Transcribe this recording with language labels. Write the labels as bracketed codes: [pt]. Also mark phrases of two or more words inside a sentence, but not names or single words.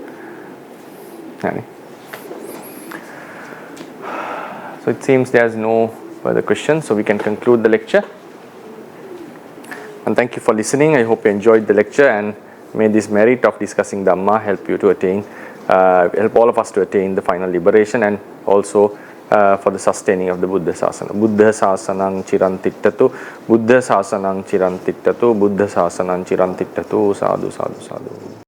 [en] So it seems there's no further questions, so we can conclude the lecture. And thank you for listening. I hope you enjoyed the lecture, and may this merit of discussing Dhamma help you to attain, help all of us to attain the final liberation, and also for the sustaining of the Buddha Sasana. [pi] Buddha Sasanang Chirantittatu, Buddha Sasanang Chirantittatu, Buddha Sasanang Chirantittatu, Sadhu, Sadhu, Sadhu.